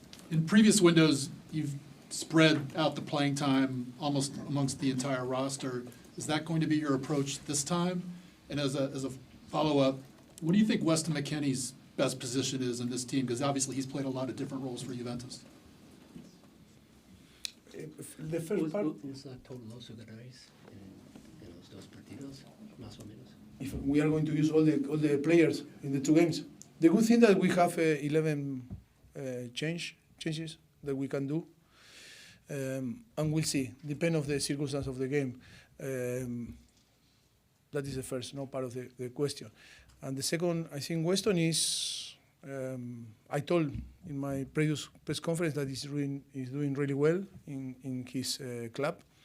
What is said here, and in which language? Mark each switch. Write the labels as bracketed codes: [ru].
[en] In previous windows, you've spread out the playing time almost amongst the entire roster. Is that going to be your approach this time? And as a follow-up, what do you think Weston McKennie's best position is in this team? Because obviously he's played a lot of different roles for Juventus. The first part, [es] todos los jugadores en los dos partidos, más o menos? [en] if we are going to use all the players in the two games, the good thing that we have 11 changes that we can do, and we'll see, depend of the circumstance of the game. That is the first, part of the question. And the second, I think Weston is, I told in my previous press conference that he's doing really well in his club.